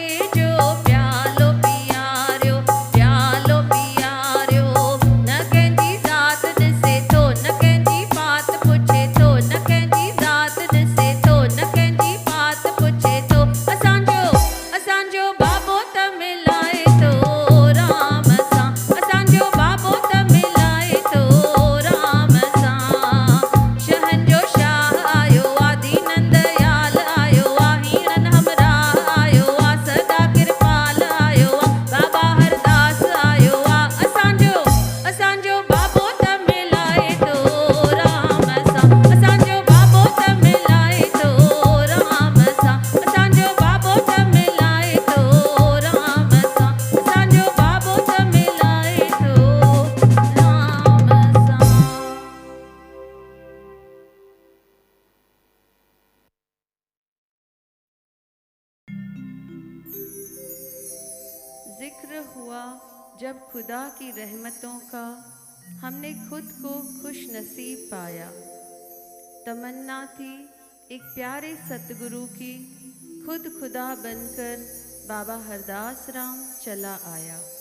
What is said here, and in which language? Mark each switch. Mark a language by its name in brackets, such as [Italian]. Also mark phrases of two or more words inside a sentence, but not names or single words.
[Sindhi] जो प्यालो पियारियो, प्यालो पियारियो, न कंहिंजी ज़ात ॾिसे थो, न कंहिंजी पात पुछे थो, न कंहिंजी ज़ात ॾिसे थो, न कंहिंजी पात पुछे थो, असांजो असांजो बाबो त मिलाए तो राम सां, असांजो बाबो त मिलाए तो राम सां। शहंजो शाह आयो आ, दीनन दयाल आयो आ, हीणन हमराह आयो आ, सदा कृपाल आयो आ, बाबा हरदास आयो आ, असांजो असांजो बाबो त मिलाए तो राम सां, असांजो बाबो त मिलाए तो राम सां, असांजो बाबो त मिलाए तो राम सां, असांजो बाबो त मिलाए तो राम सां। [Hindi] जिक्र हुआ जब खुदा की रहमतों का, हमने खुद को खुश नसीब पाया, तमन्ना थी एक प्यारे सतगुरु की, खुद खुदा बनकर बाबा हरदास राम चला आया।